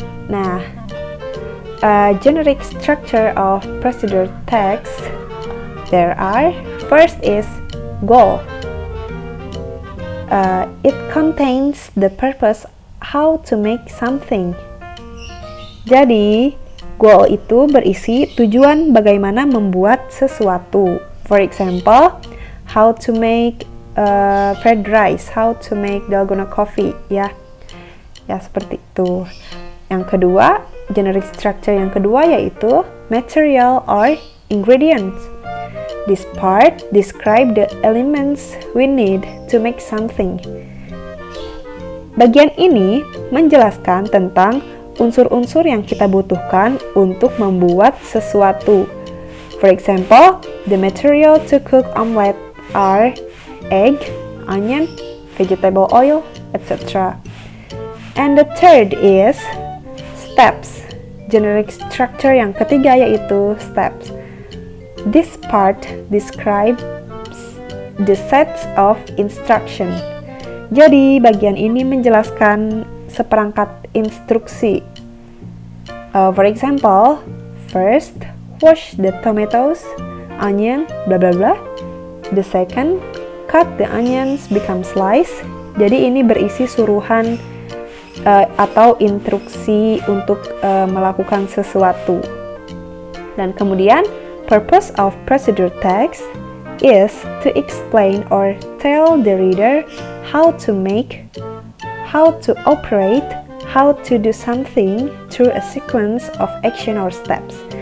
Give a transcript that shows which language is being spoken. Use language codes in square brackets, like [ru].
[en] Nah, generic structure of procedure text, there are, first is goal. It contains the purpose how to make something. [id] Jadi, goal itu berisi tujuan bagaimana membuat sesuatu. [en] For example, how to make fried rice, how to make dalgona coffee, [id] ya seperti itu. Yang kedua, generic structure yang kedua yaitu [en] material or ingredients. This part describe the elements we need to make something. [id] Bagian ini menjelaskan tentang unsur-unsur yang kita butuhkan untuk membuat sesuatu. [en] For example, the material to cook omelette are egg, onion, vegetable oil, etc. And the third is steps. [id] Generic structure yang ketiga yaitu steps. [en] This part describes the sets of instruction. [id] Jadi, bagian ini menjelaskan seperangkat instruksi. [en] For example, first, wash the tomatoes, onion, blah blah blah. The second, cut the onions become slice. [id] Jadi ini berisi suruhan atau instruksi untuk melakukan sesuatu. Dan kemudian, [en] purpose of procedure text is to explain or tell the reader how to make, how to operate, how to do something through a sequence of action or steps.